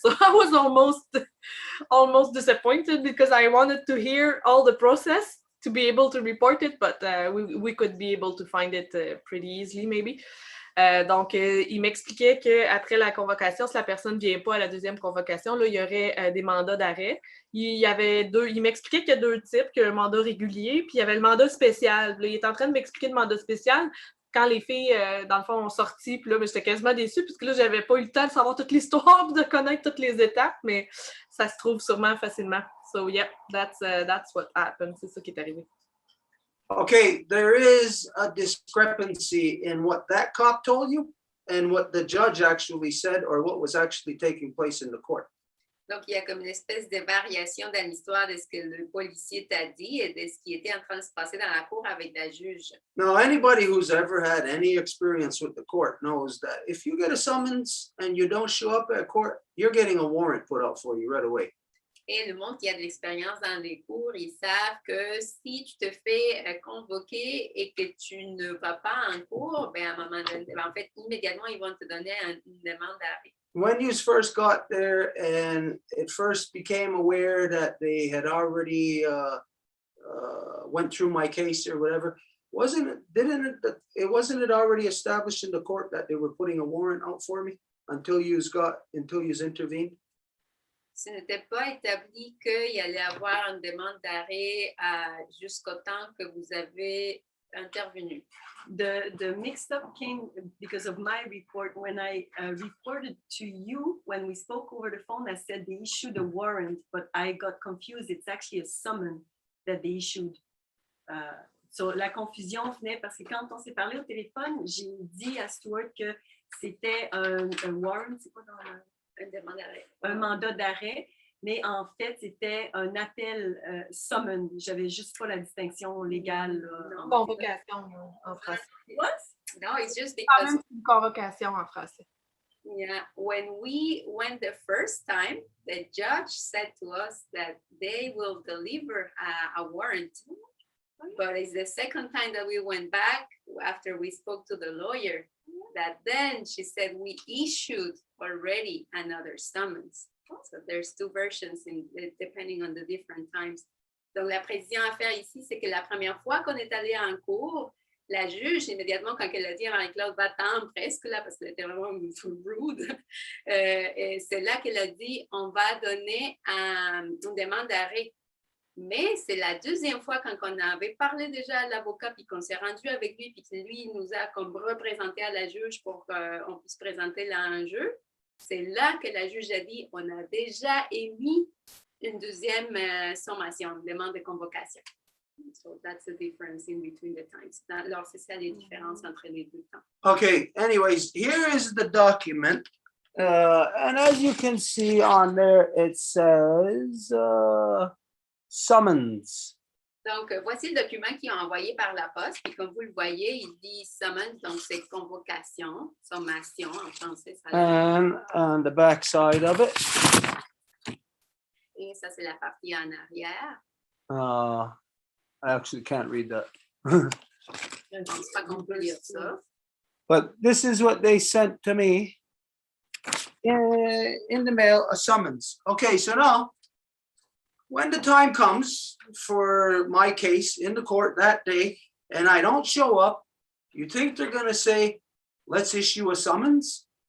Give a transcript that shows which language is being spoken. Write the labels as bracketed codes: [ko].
[en] So I was almost disappointed because I wanted to hear all the process to be able to report it, but we could be able to find it pretty easily maybe. [fr] Donc, il m'expliquait qu'après la convocation, si la personne ne vient pas à la deuxième convocation, là, il y aurait des mandats d'arrêt. Il m'expliquait qu'il y a deux types, qu'il y a un mandat régulier, puis il y avait le mandat spécial. Là, il est en train de m'expliquer le mandat spécial quand les filles, dans le fond, ont sorti. Puis là, j'étais quasiment déçue, puisque là, j'avais pas eu le temps de savoir toute l'histoire, de connaître toutes les étapes, mais ça se trouve sûrement facilement. [en] So, yeah, that's what happened. [fr] C'est ça qui est arrivé. [en] Okay, there is a discrepancy in what that cop told you and what the judge actually said or what was actually taking place in the court. [fr] Donc, il y a comme une espèce de variation dans l'histoire de ce que le policier t'a dit et de ce qui était en train de se passer dans la cour avec la juge. [en] Now, anybody who's ever had any experience with the court knows that if you get a summons and you don't show up at court, you're getting a warrant put out for you right away. [fr] Et le monde qui a de l'expérience dans les cours, ils savent que si tu te fais convoquer et que tu ne vas pas en cours, ben à un moment donné, ben en fait, immédiatement, ils vont te donner une demande d'arrêt. [en] When you first got there and it first became aware that they had already went through my case or whatever, wasn't it already established in the court that they were putting a warrant out for me until you intervened? [fr] Ce n'était pas établi qu'il y allait avoir une demande d'arrêt jusqu'au temps que vous avez intervenu. [en] The mix-up came because of my report. When I reported to you, when we spoke over the phone, I said they issued a warrant, but I got confused. It's actually a summon that they issued. [fr] So la confusion venait parce que quand on s'est parlé au téléphone, j'ai dit à Stuart que c'était un warrant, c'est quoi dans un mandat d'arrêt, mais en fait, c'était un appel summon. J'avais juste pas la distinction légale. Convocation en français. [en] What? No, it's just [fr] Quand [en] because [fr] même une convocation en français. [en] yeah, when we went the first time, the judge said to us that they will deliver a warrant. But it's the second time that we went back after we spoke to the lawyer that then she said we issued already another summons. So there's two versions depending on the different times. [fr] Donc la précision à faire ici, c'est que la première fois qu'on est allé en cours, la juge, immédiatement, quand elle a dit à Marie-Claude, va-t'en presque là, parce qu'elle était vraiment rude, c'est là qu'elle a dit, on va donner une demande d'arrêt. Mais c'est la deuxième fois quand on avait parlé déjà à l'avocat, puis qu'on s'est rendu avec lui, puis que lui nous a comme représenté à la juge pour qu'on puisse présenter l'enjeu. C'est là que la juge a dit, on a déjà émis une deuxième sommation, une demande de convocation. [en] So that's the difference in between the times. [fr] Alors, c'est ça les différences entre les deux temps. [en] Okay, anyways, here is the document. And as you can see on there, it says summons. [fr] Donc, voici le document qu'ils ont envoyé par la poste. Et comme vous le voyez, il dit summons, donc c'est convocation, sommation en français. [en] And on the back side of it. [fr] Et ça, c'est la partie en arrière. [en] I actually can't read that. [fr] Je ne pense pas qu'on peut lire ça. [en] But this is what they sent to me in the mail, a summons. Okay, so now, when the time comes for my case in the court that day, and I don't show up, you think they're going to say, let's issue a summons?